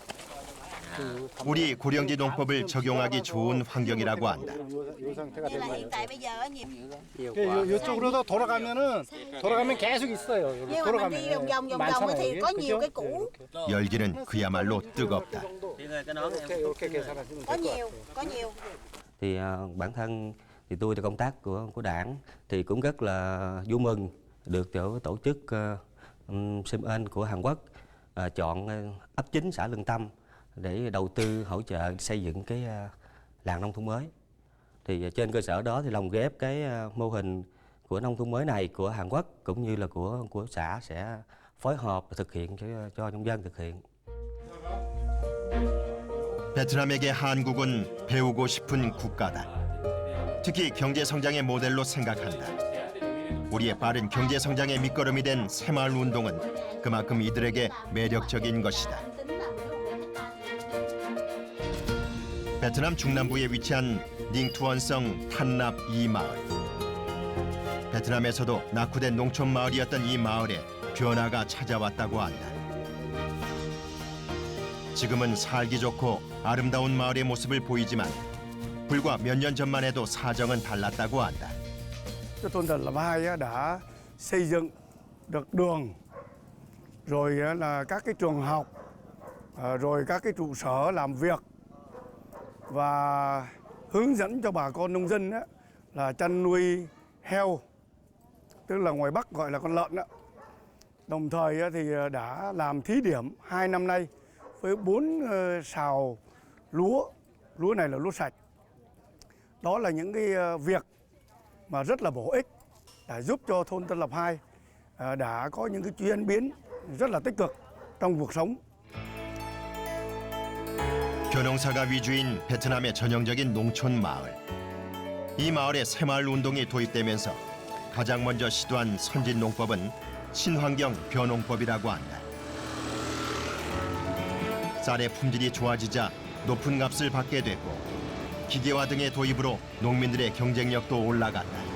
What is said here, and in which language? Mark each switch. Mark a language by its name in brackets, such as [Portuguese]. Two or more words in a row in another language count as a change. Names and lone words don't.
[Korean] 우리 고령지 농법을 적용하기 좋은 환경이라고 한다. 이쪽으로 돌아가면 계속 있어요. 여기 돌아가면 많잖아요. 열기는 그야말로 뜨겁다. 이렇게 계산하시면 될 것 같아요. [Vietnamese] Thì bản thân thì tôi là công tác của đảng thì cũng rất là vui mừng được tổ chức Sim của Hàn Quốc chọn ấp 9 xã Lương Tâm để đầu tư hỗ trợ xây dựng cái làng nông thôn mới. Thì trên cơ sở đó thì lồng ghép cái mô hình của nông thôn mới này của Hàn Quốc cũng như là của xã sẽ phối hợp thực hiện cho nông dân thực hiện. [Korean] 베트남에게 한국은 배우고 싶은 국가다. 특히 경제 성장의 모델로 생각한다. 우리의 빠른 경제 성장의 밑거름이 된 새마을 운동은 그만큼 이들에게 매력적인 것이다. 베트남 중남부에 위치한 닝투언성 탄납 2마을. 베트남에서도 낙후된 농촌 마을이었던 이 마을에 변화가 찾아왔다고 한다. 지금은 살기 좋고 아름다운 마을의 모습을 보이지만 불과 몇 년 전만 해도 사정은 달랐다고 한다. [Vietnamese] Thôn Tân Lập 2 đã xây dựng được đường, rồi là các cái trường học, rồi các cái trụ sở làm việc và hướng dẫn cho bà con nông dân là chăn nuôi heo, tức là ngoài Bắc gọi là con lợn đó. Đồng thời thì đã làm thí điểm 2 năm nay với 4 sào lúa này là lúa sạch. Đó là những cái việc mà rất là bổ ích để giúp cho thôn Tân Lập 2 đã có những cái chuyển biến rất là tích cực trong cuộc sống. [Korean] 벼농사가 위주인 베트남의 전형적인 농촌 마을. 이 마을에 새마을 운동이 도입되면서 가장 먼저 시도한 선진 농법은 친환경 벼농법이라고 한다. 쌀의 품질이 좋아지자 높은 값을 받게 됐고 기계화 등의 도입으로 농민들의 경쟁력도 올라갔다.